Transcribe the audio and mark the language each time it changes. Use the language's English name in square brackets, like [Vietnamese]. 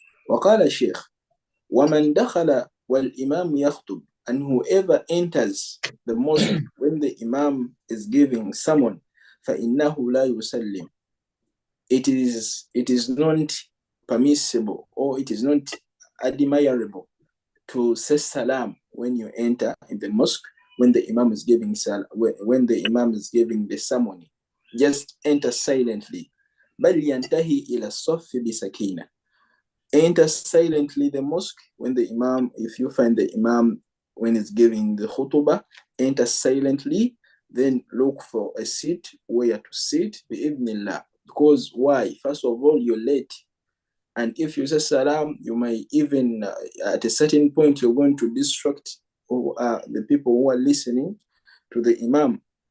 [Arabic] وقال الشيخ ومن دخل والإمام يخطب, [English] and whoever enters the mosque when the Imam is giving sermon [Arabic] فإنه لا يسلم, [English] it is not permissible or it is not admirable to say salam when you enter in the mosque when the Imam is giving when the Imam is giving the ceremony. Just enter silently. [Arabic] بل ينتهي إلى الصف بسكينة. [English] Enter silently the mosque when the Imam, if you find the Imam when he's giving the khutbah, enter silently, then look for a seat where to sit bi'idhnillah. Because why? First of all, you're late. And if you say salam, you might even, at a certain point, you're going to distract the people who are listening to the Imam.